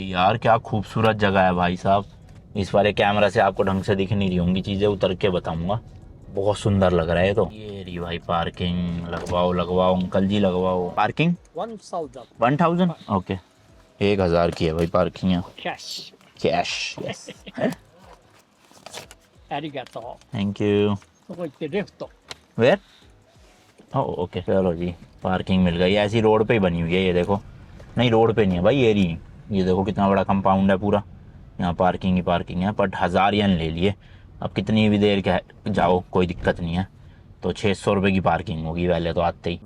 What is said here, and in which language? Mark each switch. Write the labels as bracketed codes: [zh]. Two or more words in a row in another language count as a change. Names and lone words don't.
[hi] यार क्या खूबसूरत जगह है भाई साहब। इस वाले कैमरा से आपको ढंग से दिख नहीं रही होंगी चीज़ें, उतर के बताऊंगा। बहुत सुंदर लग रहा है। तो ये रही भाई पार्किंग। लगवाओ लगवाओ अंकल जी लगवाओ। पार्किंग 1000। ओके 1000 की है भाई पार्किंग यहाँ। [en] Cash. cash yes. [ja] ありがと [en] thank you. [ja] う。そこ行ってレフト。 [en] where okay [hi] चलो जी पार्किंग मिल गई। ऐसी रोड पे ही बनी हुई है ये देखो। नहीं रोड पे नहीं है भाई एरी। ये देखो कितना बड़ा कंपाउंड है पूरा। यहाँ पार्किंग ही पार्किंग है। बट 1000 यन ले लिए। अब कितनी भी देर क्या जाओ कोई दिक्कत नहीं है। तो 600 रुपये की पार्किंग होगी पहले तो आते ही।